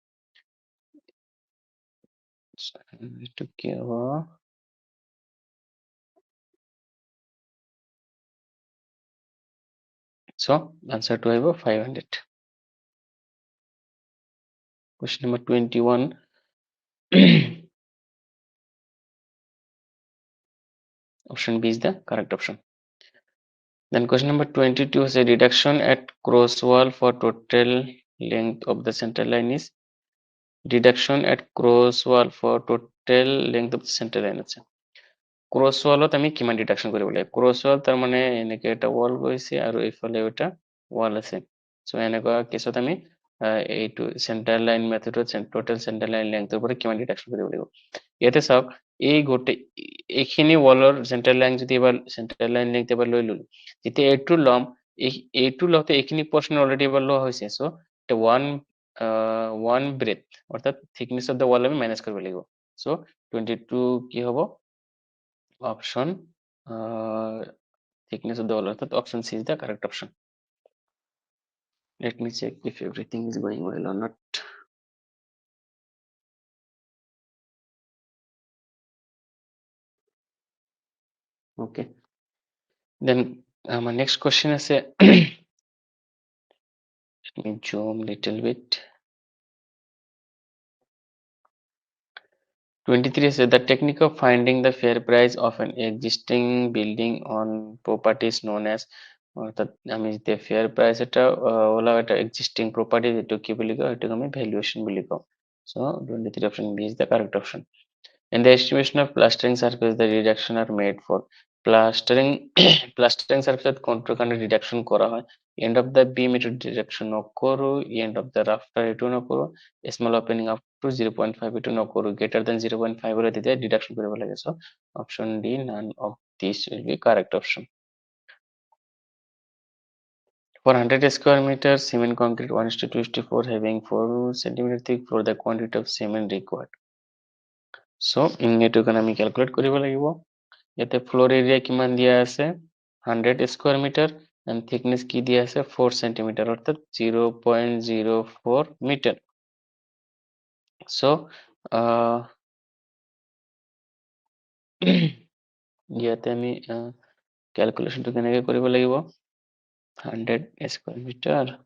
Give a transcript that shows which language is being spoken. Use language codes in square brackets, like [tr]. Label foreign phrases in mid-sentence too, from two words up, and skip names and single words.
[as] এটো কি হ'ব [en] so answer to আহিব 500 question number 21 option B is the correct option then question number 22 is a reduction at cross wall for total length of the center line is reduction at cross wall for total length of the center line [as] আছে ক্রস ওয়ালত আমি কিমান ডিডাকশন কৰিব লাগে [en] cross wall [as] তাৰ মানে এনেকে এটা ওয়াল গৈছে আৰু এইফালে এটা ওয়াল আছে সো এনেকুৱা কেছত আমি এইটো সেন্টার লাইন মেথডত [en] total center line [as] লেংথৰ পৰা কিমান ডিডাকশন কৰিব লাগিব ইয়াতে চাওক এই গোটে এইখিনি ওয়ালৰ সেন্টার লাইন যদি এবাৰ [en] center line length [as] এবাৰ লৈ ললো যেতিয়া এইটো লম এইটো লতে এইখিনি [en] portion already [as] এবাৰ লোৱা হৈছে সো এটা [en] one breadth [as] অর্থাৎ [en] thickness of the wall [as] আমি মাইনাস কৰিব লাগিব সো 22 কি হ'ব [en] option thickness of the wall [as] অর্থাৎ [en] option C is the correct option let me check if everything is going well or not okay then my next question is let me zoom little bit 23 says the technique of finding the fair price of an existing building on property is known as [as] অর্থাৎ আমি যে [en] fair price [as] এটা ওলা এটা [en] existing property [as] যেটা কি বলি কয় এটাকে আমি ভ্যালুয়েশন বলি কওঁ সো 23 [en] option B is the correct option in the estimation of plastering surface the reduction are made for plastering plastering surface [as] কোনটো কাৰণে [en] reduction [as] কৰা হয় [en] end of the beam এটা reduction নকৰো end of the rafter [as] এইটো নকৰো [en] small opening up to 0.5 [as] এইটো নকৰো [en] greater than 0.5 [as] হলে তেতিয়া deduction কৰিব লাগে [en] so option D none of these will be correct option For 100 square meter cement concrete 1:2:4 having 4 centimeter thick for the quantity of cement required. [as] So এইটো কাৰণে আমি calculate কৰিব লাগিব ইয়াতে [en] floor area [as] কিমান দিয়া আছে [en] 100 square meter and thickness [as] কি দিয়া আছে [en] 4 centimeter [as] অর্থাৎ [en] 0.04 meter. [as] So ইয়াতে আমি ক্যালকুলেশনটো কেনেকৈ কৰিব লাগিব [en] 100 square meter